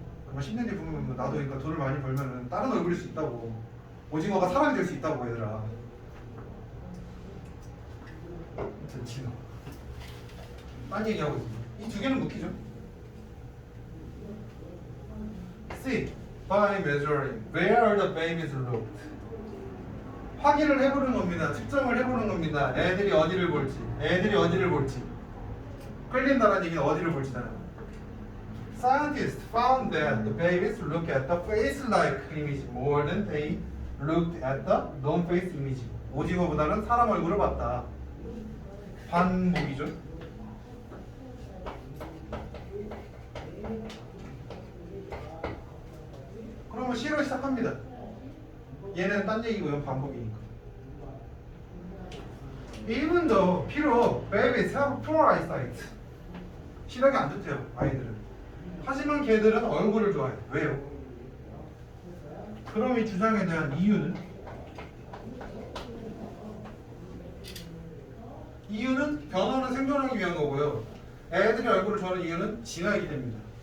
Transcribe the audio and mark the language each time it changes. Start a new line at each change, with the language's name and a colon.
Korean: 아마 10년 뒤에 보면 나도 그러니까 돈을 많이 벌면은 다른 얼굴일 수 있다고. 오징어가 사람이 될 수 있다고 얘들아. 아무튼 진호. 딴 얘기하고 있습니다. 이 두 개는 묶이죠. C.
English: by measuring where the babies looked.
Korean: 확인을 해보는 겁니다. 측정을 해보는 겁니다. 애들이 어디를 볼지. 끌린다는 얘기는 어디를 볼지잖아요.
English: Scientists found that the babies look at the face-like image more than they looked at the non-face image.
Korean: 오징어보다는 사람 얼굴을 봤다. 반복이죠. 그러면 C로 시작합니다. 얘는 딴 얘기고 이건 반복이니까.
English: Even though
Korean: 비록
English: babies have poor eyesight.
Korean: 시력이 안 좋대요, 아이들은. 하지만 걔들은 얼굴을 좋아해요. 왜요? 그럼 이 주장에 대한 이유는? 이유는 변화는 생존하기 위한 거고요. 애들이 얼굴을 좋아하는 이유는 진화이기 때문입니다.